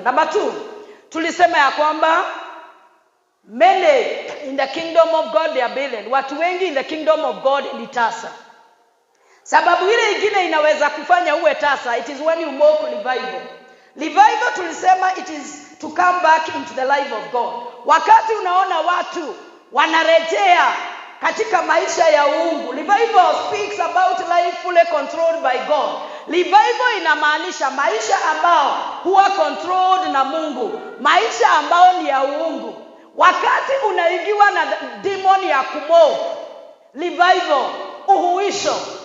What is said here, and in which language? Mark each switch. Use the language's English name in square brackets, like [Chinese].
[English] Number 2, [Swahili] tulisema ya kwamba [English] many in the kingdom of God they are barren. [Swahili] Watu wengi [English] in the kingdom of God [Swahili] ni tasa. Sababu ile ingine inaweza kufanya uwe tasa, [English] it is when you mock revival. Revival [Swahili] tulisema [English] it is to come back into the life of God. [Swahili] Wakati unaona watu wanarejea katika maisha ya uungu. [English] Revival speaks about life fully controlled by God. [Swahili] Revival inamaanisha maisha ambao huwa controlled na Mungu, maisha ambao ni ya uungu. Wakati unaingiwa na demon ya kumock, revival, uhuisho.